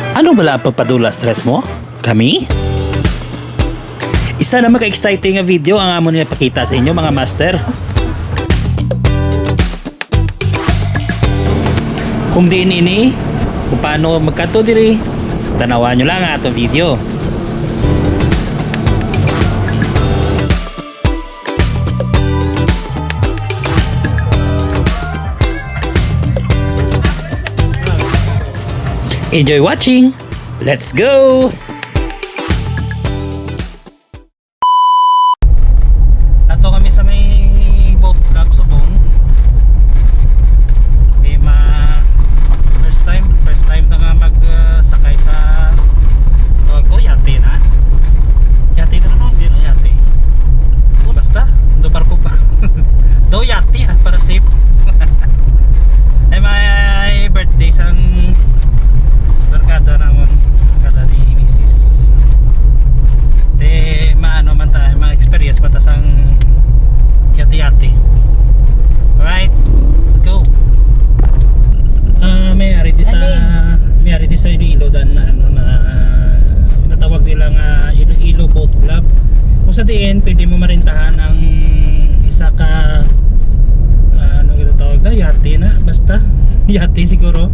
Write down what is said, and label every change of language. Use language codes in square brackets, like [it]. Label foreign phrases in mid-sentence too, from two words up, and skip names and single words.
[hil] Sino bala ang pagpadula stress mo? Kami? Isa na maka-exciting nga video ang amo niya pakita sa inyo mga master. Kung diin ini, kung paano magkanto diri, tanawan nyo lang ang atong video. [en] Enjoy watching! Let's go! [hil] Ato kami sa may boat club Subong. Okay, [en] first time [hil] na nga magsakay sa tawag ko, yate na. Yate na ano? [tl] Hindi na yate. [hil] Basta, do barko pa. Do yate at para safe. Ay may birthday sang barkada namon, barkada ni Mrs. Maano man tayo, ma-experience pa ta sang yati-yati. [en] Alright, let's go. [hil] May ari di sa Iloilo dan na ano na natawag nila nga Iloilo Boat Club. Kung sa diin pwede mo marintahan ang isa ka ano kita tawag na yati na basta yati siguro.